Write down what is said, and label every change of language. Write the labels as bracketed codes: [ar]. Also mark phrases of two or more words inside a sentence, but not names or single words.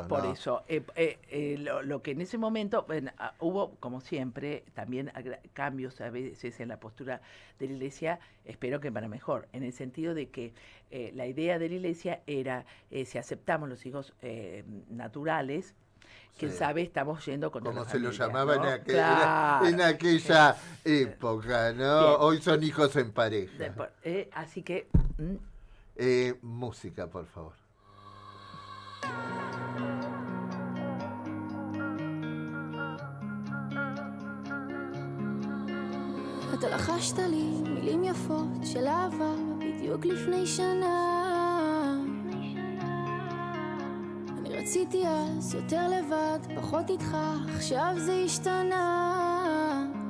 [es] Por eso, lo que en ese momento, hubo, como siempre, también cambios a veces en la postura de la iglesia, espero que para mejor, en el sentido de que la idea de la iglesia era, si aceptamos los hijos naturales, quién sabe, estamos yendo contra como la se familia, lo llamaba, ¿no? en aquella época, ¿no? Bien. Hoy son hijos en pareja. Así que... música, por favor. [he] אתה לחשת לי מילים יפות של אהבה בדיוק לפני שנה. אני רציתי אז יותר לבד, פחות איתך, עכשיו זה השתנה.